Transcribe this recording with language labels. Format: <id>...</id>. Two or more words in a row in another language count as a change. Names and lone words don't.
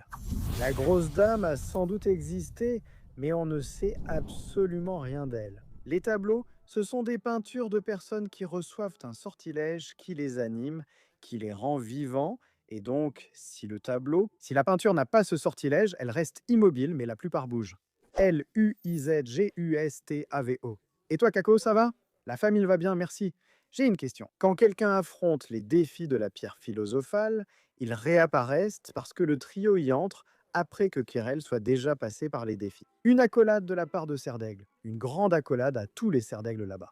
<fr>La grosse dame a sans doute existé, mais on ne sait absolument rien d'elle. Les tableaux, ce sont des peintures de personnes qui reçoivent un sortilège qui les anime, qui les rend vivants, et donc, si la peinture n'a pas ce sortilège, elle reste immobile, mais la plupart bougent. L-U-I-Z-G-U-S-T-A-V-O. Et toi, Kako, ça va? La famille va bien, merci. J'ai une question. Quand quelqu'un affronte les défis de la pierre philosophale, ils réapparaissent parce que le trio y entre après que Quirrell soit déjà passé par les défis. Une accolade de la part de Serdaigle, une grande accolade à tous les Serdaigles là-bas.</fr>